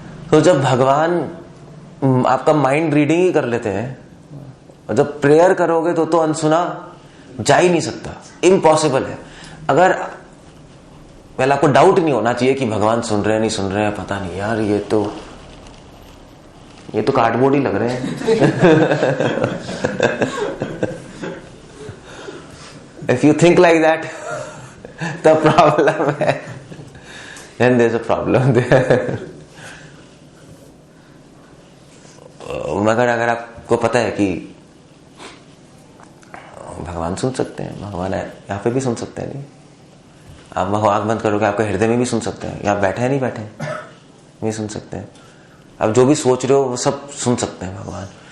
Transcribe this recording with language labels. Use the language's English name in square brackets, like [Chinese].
[Hindi] तो जब भगवान आपका माइंड रीडिंग ही कर लेते हैं, और जब प्रेयर करोगे तो अनसुना जा ही नहीं सकता, इम्पॉसिबल है। अगर पहले आपको डाउट नहीं होना चाहिए कि भगवान सुन रहे हैं नहीं सुन रहे हैं, पता नहीं यार, ये तो कार्डबोर्ड ही लग रहे हैं। [English] If you think like that, the problem है, then there's a problem there. [Hindi] मगर अगर आपको पता है कि भगवान सुन सकते हैं, भगवान है यहाँ पे भी सुन सकते हैं, नहीं आप आँख बंद करोगे आपके हृदय में भी सुन सकते हैं, यहाँ बैठे हैं नहीं बैठे भी सुन सकते हैं, आप जो भी सोच रहे हो वो सब सुन सकते हैं भगवान।